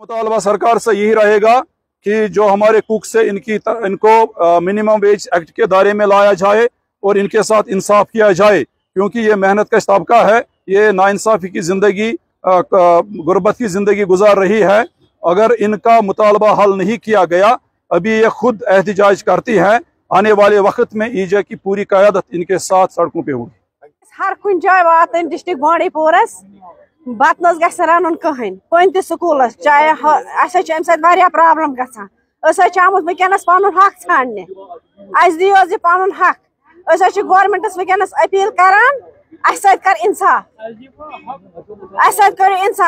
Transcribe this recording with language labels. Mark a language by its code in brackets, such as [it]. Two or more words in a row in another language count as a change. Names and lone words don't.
[ur] مطالبہ سرکار سے یہی رہے گا کہ جو ہمارے کوک سے ان کو [en] minimum wage act [ur] کے دائرے میں لایا جائے اور ان کے ساتھ انصاف کیا جائے، کیونکہ یہ محنت کا طبقہ ہے، یہ ناانصافی کی زندگی، غربت کی زندگی گزار رہی ہے۔ اگر ان کا مطالبہ حل نہیں کیا گیا، ابھی یہ خود احتجاج کرتی ہے، آنے والے وقت میں ایجک کی پوری قیادت ان کے ساتھ سڑکوں پہ ہوگی۔ [ks] ہر کن جائے واتن ڈسٹرکٹ بانڈی پورس بت نس گژھِ رنن کہین کن تہ سکولس، چاہے اسے ام سۭتۍ واریاہ پرابلم گژھان۔ أسۍ آمت ونکس پن حق ژھانڈنہِ، اَسہِ دِیو زِ پنُن حق۔ أسۍ گورمنٹس ونکس اپیل کران اَسہِ سۭتۍ کر انصاف، اَسہِ سۭتۍ کٔرِو انصاف۔